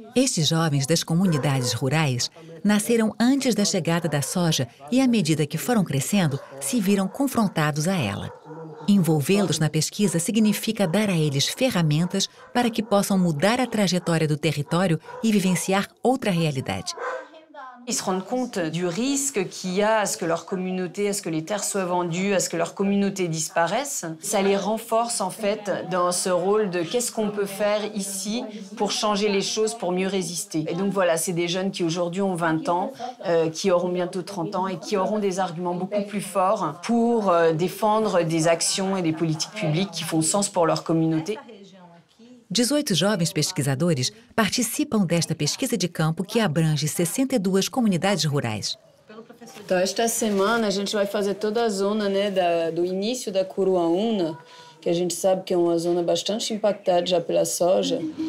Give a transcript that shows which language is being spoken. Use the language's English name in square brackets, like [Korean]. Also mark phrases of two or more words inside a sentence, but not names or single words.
[Portuguese] Estes jovens das comunidades rurais nasceram antes da chegada da soja e, à medida que foram crescendo, se viram confrontados a ela. Envolvê-los na pesquisa significa dar a eles ferramentas para que possam mudar a trajetória do território e vivenciar outra realidade. [French] Ils se rendent compte du risque qu'il y a à ce que leur communauté, à ce que les terres soient vendues, à ce que leur communauté disparaisse. Ça les renforce en fait dans ce rôle de qu'est-ce qu'on peut faire ici pour changer les choses, pour mieux résister. Et donc voilà, c'est des jeunes qui aujourd'hui ont 20 ans, qui auront bientôt 30 ans et qui auront des arguments beaucoup plus forts pour défendre des actions et des politiques publiques qui font sens pour leur communauté. [Portuguese] 18 jovens pesquisadores participam desta pesquisa de campo que abrange 62 comunidades rurais. Então, esta semana a gente vai fazer toda a zona, né, do início da Curuaúna, que a gente sabe que é uma zona bastante impactada já pela soja.